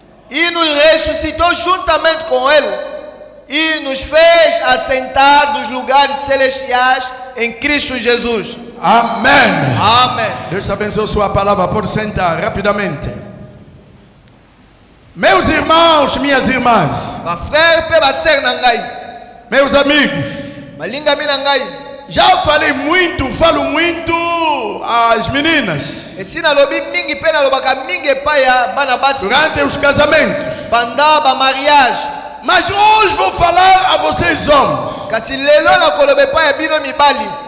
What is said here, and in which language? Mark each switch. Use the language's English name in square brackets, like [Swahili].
[Portuguese] E nos ressuscitou juntamente com Ele, e nos fez assentar dos lugares celestiais em Cristo Jesus. Amém. Amém. Deus abençoe sua palavra. Pode sentar rapidamente. Meus irmãos, minhas irmãs, [Lingala] Ma frère pe ba sœur na ngai, [Portuguese] meus amigos, [Lingala] malinga mi na ngai, [Portuguese] já falei muito, falo muito às meninas [Lingala] esi nalobi mingi pe nalobaka mingi epai ya bana basi [Portuguese] durante os casamentos, [French] pendant ba mariage. [Portuguese] mas hoje vou falar a vocês homens. [Lingala] Kasi lelo nakoloba epai ya bino mibali,